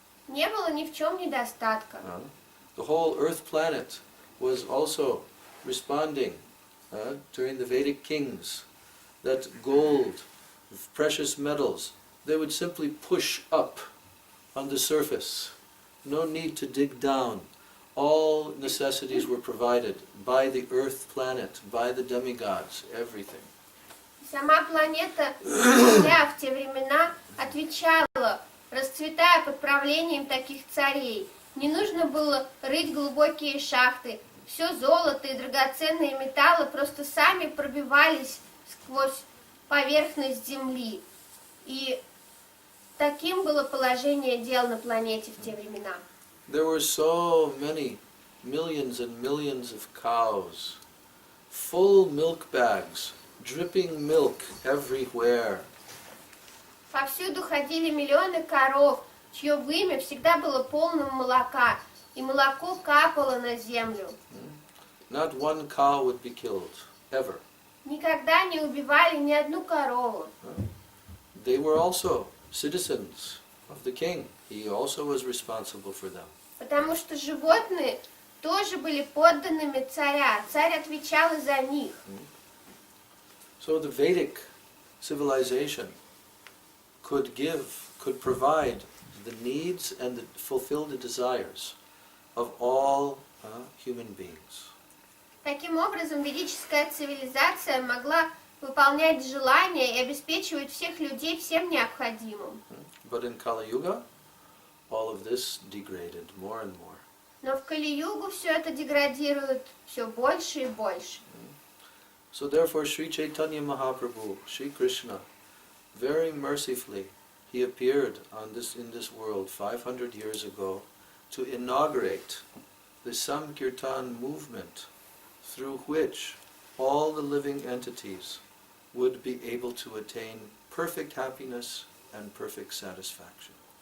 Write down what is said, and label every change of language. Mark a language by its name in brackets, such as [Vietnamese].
[Russian] Не было ни в чем недостатка. [English] The whole Earth planet was also responding during the Vedic kings that gold, precious metals, they would simply push up on the surface. No need to dig down. all necessities were provided by the earth planet, by the demigods, everything. [Russian] Сама планета Земля в те времена отвечала, расцветая под правлением таких царей. Не нужно было рыть глубокие шахты. Все золото и драгоценные металлы просто сами пробивались сквозь поверхность Земли. И таким было положение дел на планете в те времена. [English] There were so many, millions and millions of cows, full milk bags, dripping milk everywhere. [Russian] Повсюду ходили миллионы коров, чье вымя всегда было полным молока, и молоко капало на землю. [English] Not one cow would be killed, ever. [Russian] Никогда не убивали ни одну корову. [English] They were also citizens of the king. He also was responsible for them. [Russian] Потому что животные тоже были подданными царя. Царь отвечал и за них. [English] So the Vedic civilization could provide the needs and fulfill the desires of all human beings. [Russian] Таким образом, ведическая цивилизация могла выполнять желания и обеспечивать всех людей всем необходимым. [English] But in Kali Yuga, all of this degraded more and more. [Russian] Но в Кали-югу все это деградирует все больше и больше. [English] So therefore, Sri Chaitanya Mahaprabhu, Sri Krishna, very mercifully, he appeared in this world 500 years ago to inaugurate the Sankirtan movement through which all the living entities would be able to attain perfect happiness and perfect satisfaction.